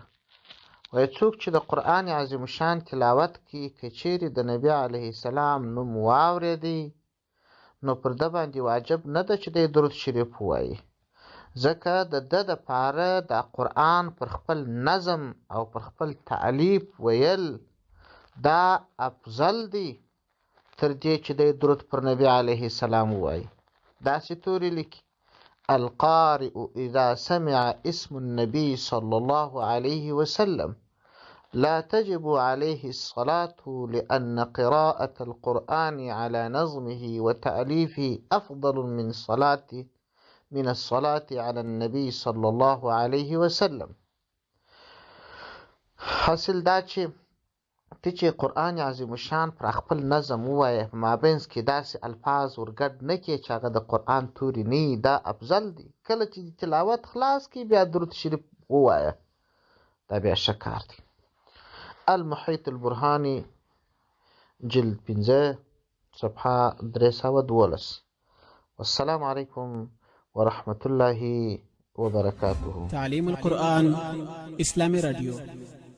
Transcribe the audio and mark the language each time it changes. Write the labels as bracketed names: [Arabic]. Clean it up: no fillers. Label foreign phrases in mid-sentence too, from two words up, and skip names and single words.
[Pashto] وایي څوک چې د قرآن عظیم شان تلاوت کوي، که چیرې د نبي [Arabic] علیه السلام [Pashto] نوم واورېدی، نو پر ده باندې واجب نه ده چې دی درود شریف ووایي، ځکه د ده دپاره د قرآن پر خپل نظم او پر خپل تعلیف ویل دا افضل دی تر دې چې دی درود پر نبي [Arabic] علیه السلام [Pashto] ووایي. داسې تورې لیکي: [Arabic] القارئ اذا سمع اسم النبي صلى الله عليه وسلم لا تجب عليه الصلاة لأن قراءة القرآن على نظمه وتأليفه أفضل من الصلاة على النبي صلى الله عليه وسلم. [Pashto] حاصل دا چې ته چې قرآن عظیم شان پر خپل نظم ووایه، په مابینځ کې داسې الفاظ ورګډ نه کړې چې هغه د قرآن توري نه وي، دا افضل دی. کله چې تلاوت خلاص کړي بیا درود شریف ووایه، دا بیا ښه کار دی. المحیط البرهاني جلد 5 صفحه 312. [Arabic] والسلام علیکم ورحمة الله وبركاته. [Pashto] تعلیم القرآن اسلامی رادیو.